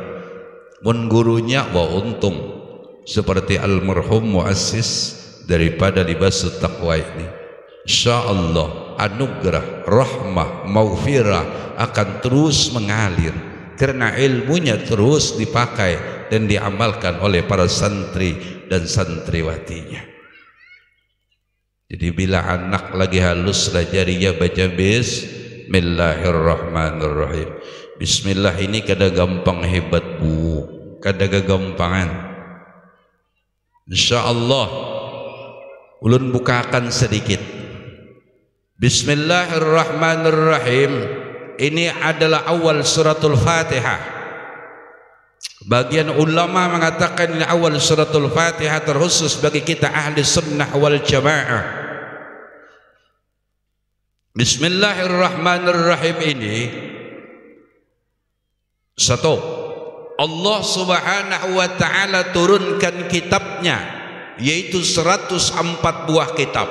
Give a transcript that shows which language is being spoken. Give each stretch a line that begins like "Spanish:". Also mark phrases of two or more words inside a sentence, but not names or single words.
Indonesian: Mun gurunya untung seperti almarhum muassis daripada Libasut Taqwa ini, insyaallah anugerah, rahmah, maghfirah akan terus mengalir karena ilmunya terus dipakai dan diamalkan oleh para santri dan santriwatinya.
Banjar: Jadi bila anak lagi halus lajarinya baca Bismillahirrahmanirrahim. Bismillah ini kada gampang hebat bu, kada gagampangan. Insyaallah ulun bukakan sedikit.
Indonesian: Bismillahirrahmanirrahim ini adalah awal suratul Fatihah. Bagian ulama mengatakan ini awal suratul Fatihah terkhusus bagi kita
Arabic: أهل السنة والجماعة.
Indonesian: Bismillahirrahmanirrahim ini satu, Allah
Arabic: سبحانه وتعالى
Indonesian: turunkan kitabnya yaitu 104 buah kitab.